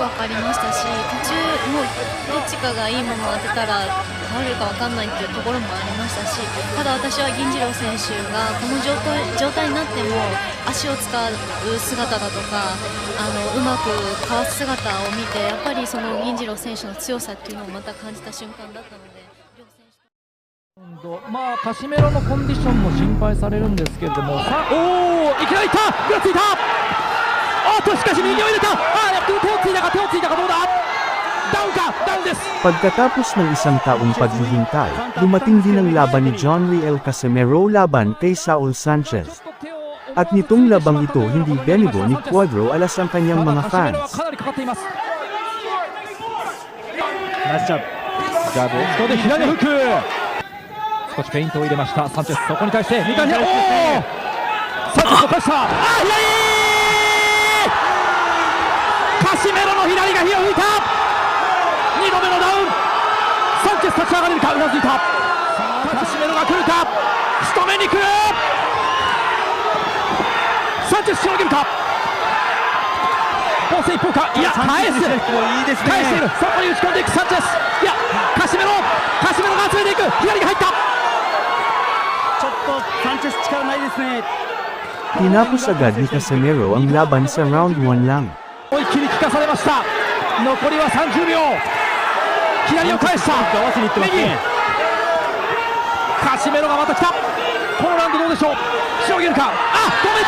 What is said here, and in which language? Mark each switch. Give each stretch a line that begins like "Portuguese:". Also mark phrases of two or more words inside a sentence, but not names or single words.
Japanese: よく分かりましたし、途中もうどっちかがいいものを当てたら倒れるか分かんないっていうところもありましたし、ただ私は銀次郎選手がこの状態になっても足を使う姿だとかうまくかわす姿を見て、やっぱりその銀次郎選手の強さっていうのをまた感じた瞬間だったので。まあカシメロのコンディションも心配されるんですけれども、さあおおいきなりいったぐらついたおっとしかし右を入れた手をついたかどうだダウンかダウンです
Filipino: Pagkatapos ng isang taong paghihintay, dumating din ang laban ni John Lee El Casimero laban kay Saul Sanchez. At nitong labang ito hindi benigo ni Cuadro alas ang kanyang mga
Japanese: カシメロは
Filipino: fans.
Japanese: かなりかかっていますナイスジャブ。ジャブをここで左のフック。少しフェイントを入れましたサンチェス。そこに対して2回左。おお、サンチェスを返した。あ、左。カシメロの左が火を吹いた。2度目のダウン。サンチェス立ち上がれるか。うなずいた。カシメロが来るか。仕留めに来る。サンチェスしのげるか。ポーセ一方か。いや、返す。返している。そこに打ち込んでいくサンチェス。いや、カシメロが集めていく。左が入った。ちょっとサンチェス力ないですね。
Filipino: Tinapos agad ni Casemiro ang laban sa round 1 lang.
Japanese: 思いっきり利かされました。残りは30秒。左を返した。右。カシメロがまた来た。このラウンドどうでしょう。しのげるか。あ、止めた。